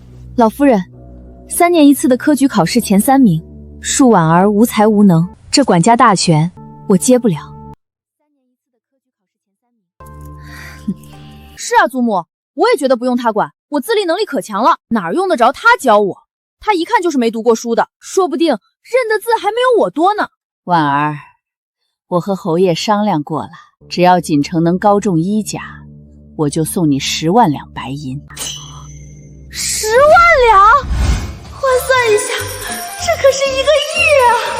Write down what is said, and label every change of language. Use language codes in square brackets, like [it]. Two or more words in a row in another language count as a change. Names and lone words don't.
[zh] 老夫人，3年一次的科舉考試前3名，恕婉兒無才無能，這管家大權我接不了。是啊，祖母，我也覺得不用他管，我自立能力可強了，哪兒用得着他教我？他一看就是沒讀過書的，說不定認的字還沒有我多呢。婉兒，我和侯爺商量過了，只要錦城能高中1甲，我就送你10萬兩白銀。 10萬兩？換算一下，這可是1個億啊！